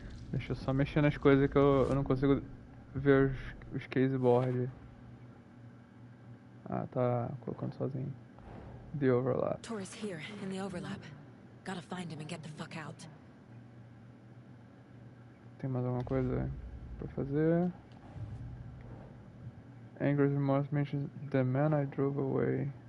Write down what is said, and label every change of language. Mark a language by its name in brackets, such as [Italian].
[Portuguese] Deixa eu só mexer nas coisas que eu não consigo ver os caseboard. Ah, tá colocando sozinho. [English] The overlap. Tor is here in the overlap. Gotta find him and get the fuck out. [Portuguese] Tem mais alguma coisa pra fazer? [English] Anger's remorse mentions the man I drove away.